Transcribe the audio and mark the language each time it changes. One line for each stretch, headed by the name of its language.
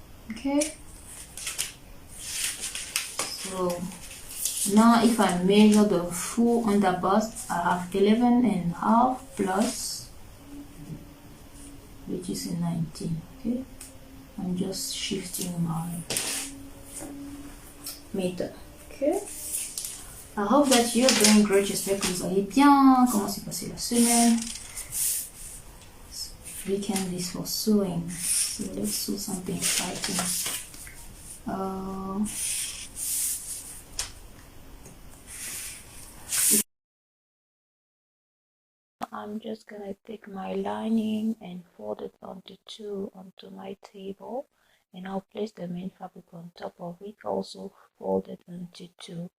English: Okay, so now if I measure the full under bust, I have 11.5 plus, which is 19. Okay, I'm just shifting my meter. Okay, I hope that you're doing great.
French: J'espère que vous allez bien. Comment s'est passée la semaine?
English: Weekend is for sewing, so let's sew something exciting. I'm just gonna take my lining and fold it onto my table, and I'll place the main fabric on top of it, also fold it onto 2.